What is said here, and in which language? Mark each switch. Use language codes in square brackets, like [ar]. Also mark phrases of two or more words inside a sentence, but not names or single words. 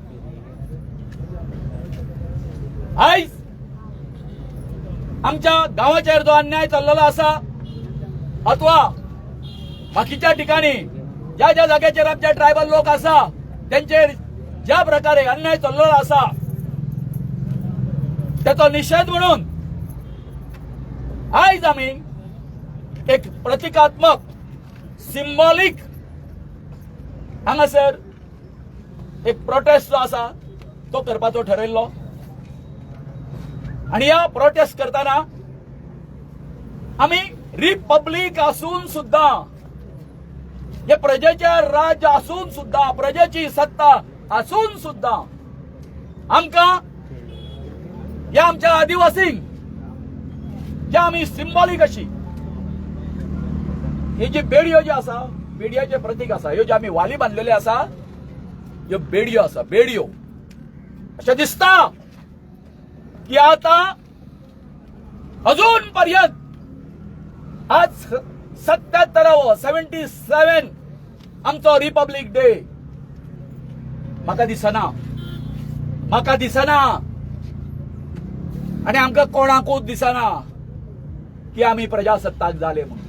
[kok] आयज आमच्या गावाचेर जो अन्याय चाललेलो आसा अथवा बाकीच्या ठिकाणी ज्या ज्या जाग्याचेर आमचे ट्रायबल लोक आसा त्यांचेर ज्या प्रकारे अन्याय चाललेलो आसा त्याचा निषेध म्हणून आयज आम्ही एक प्रतिकात्मक सिंबॉलिक हांगासर एक प्रोटेस्ट जो आसा तो करपाचो ठरयल्लो. आणि या प्रोटेस्ट करताना आम्ही रिपब्लिक आसून सुद्धा हे प्रजेचे राज्य असून सुद्धा, प्रजेची सत्ता असून सुद्धा आमका या आमच्या आदिवासींक जे आम्ही सिंबॉलिक अशी ही जी बेडयो जी आसा, बेडयाचे प्रतीक आसा, ह्यो जे आम्ही वाली बांधलेले आसा, ह्यो बेडयो आसा, बेडयो. अशें दिसता की आता अजून पर्यंत आज 77 आमचो रिपब्लीक डे म्हाका दिसना आणि आमकां कोणाकूच दिसना की आम्ही प्रजासत्ताक झाले म्हणून.